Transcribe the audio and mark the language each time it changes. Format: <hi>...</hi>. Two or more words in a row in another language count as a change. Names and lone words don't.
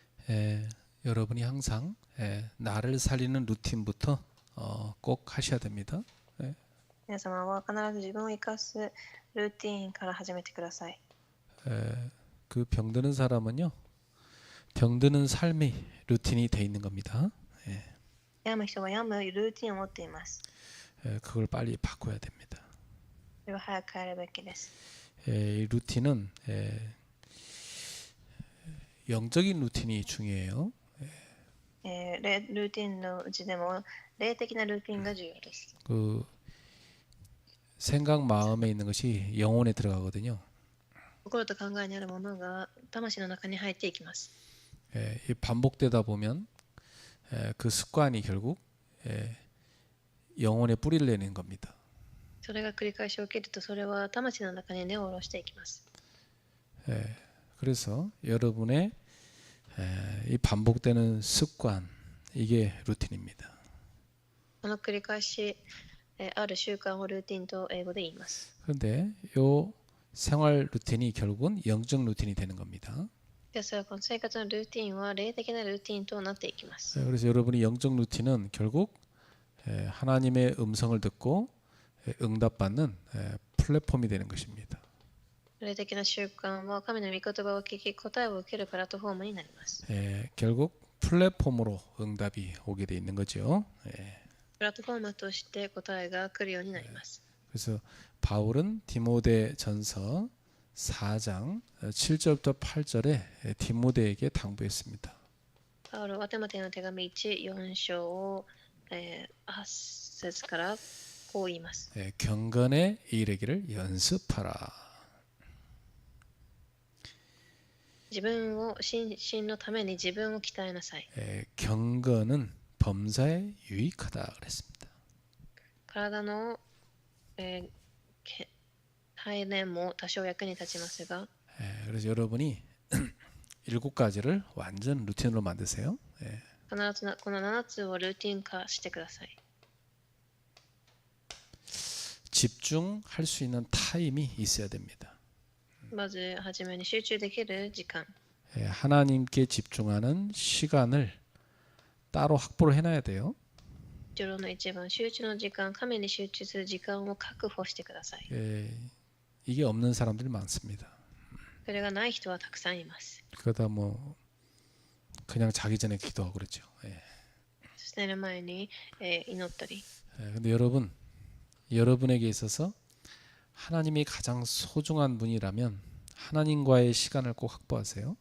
<ko>에, 여러분이 항상 나를 살리는 루틴부터 꼭 하셔야 됩니다.</ko> <ja>皆様は必ず自分を生かすルーティーンから始めてください。</ja> <ko>그 병드는 사람은요, 병드는 삶이 루틴이 돼 있는 겁니다.</ko> <ja>病む人は病むルーティーンを持っています。</ja> <ko>그걸 빨리 바꿔야 됩니다.</ko> <ja>それは早く変えるべきです。</ja> <ko>이 루틴은 영적인 루틴이 중요해요.</ko> <ja>ルーティーンのうちでも霊的なルーティーンが重要です。</ja> <ko>그 생각 마음에 있는 것이 영혼에 들어가거든요.</ko> <ja>心と考えにあるものが魂の中に入っていきます。</ja> <ko>이 반복되다 보면 그 습관이 결국 영혼에 뿌리를 내는 겁니다.</ko> <ja>それが繰り返し起きると、それは魂の中に根を下ろしていきます。</ja> <ko>그래서 여러분의 이 반복되는 습관, 이게 루틴입니다.</ko> <ja>この繰り返しある習慣をルーティンと英語で言います。</ja> <ko>그런데 이 생활 루틴이 결국은 영적 루틴이 되는 겁니다.</ko> <ja>ですが、この生活のルーティンは霊的なルーティンとなっていきます。</ja> <ko>그래서 여러분이 영적 루틴은 결국 하나님의 음성을 듣고 응답받는 플랫폼이 되는 것입니다.</ko> <ja>霊的な習慣は神の御言葉を聞き答えを受けるプラットフォームになります。</ja> <ko>결국 플랫폼으로 응답이 오게 돼 있는 거죠.</ko> <ja>プラットフォームとして答えが来るようになります。</ja> <ko>그래서 바울은 디모데전서 4장 7절부터 8절에 디모데에게 당부했습니다.</ko> <ja>パウロはテモテの手紙1、4章を、8節からこう言います。</ja> <ko>경건에 이르기를 연습하라.</ko> <ja>自分を心身のために自分を鍛えなさい。</ja> <ko>경건은 범사에 유익하다 그랬습니다.</ko> <ja>体の、鍛錬も多少役に立ちますが、</ja> <ko>그래서 여러분이 7가지를 완전 루틴으로 만드세요.</ko> <ja>必ずこの7つをルーティン化してください。</ja> <ko>집중할 수 있는 타임이 있어야 됩니다.</ko> <ja>まずはじめに集中できる時間、</ja> <ko>하나님께 집중하는 시간을 따로 확보를 해놔야 돼요.</ko> <ja>上の一番集中の時間、神に集中する時間を確保してください。</ja> <ko>이게 없는 사람들이 많습니다.</ko> <ja>それがない人はたくさんいます。</ja> <ko>그러다 뭐 그냥 자기 전에 기도하고 그러죠.</ko> <ja>そして寝る前に、祈ったり。</ja> <ko>근데 여러분에게 있어서 하나님이 가장 소중한 분이라면 하나님과의 시간을 꼭 확보하세요.</ko>